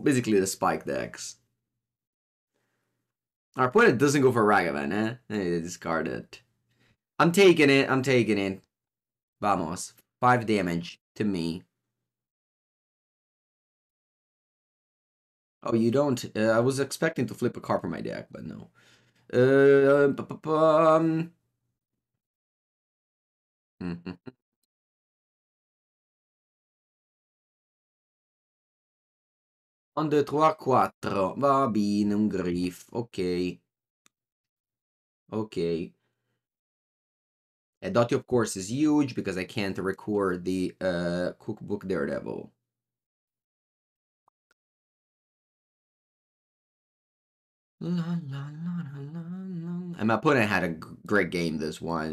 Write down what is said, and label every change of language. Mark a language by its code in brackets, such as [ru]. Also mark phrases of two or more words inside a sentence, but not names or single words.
[en] Basically, the spike decks. Our opponent doesn't go for Ragavan, eh? Discard it. I'm taking it. I'm taking it. Vamos. 5 damage to me. Oh, you don't? I was expecting to flip a card from my deck, but no. [fr] Un, deux, trois, [it] quattro. Va bene, un grief. Ok. Ok. [en] And Dottie, of course, is huge because I can't record the Cookbook Daredevil. And my opponent had a great game this one.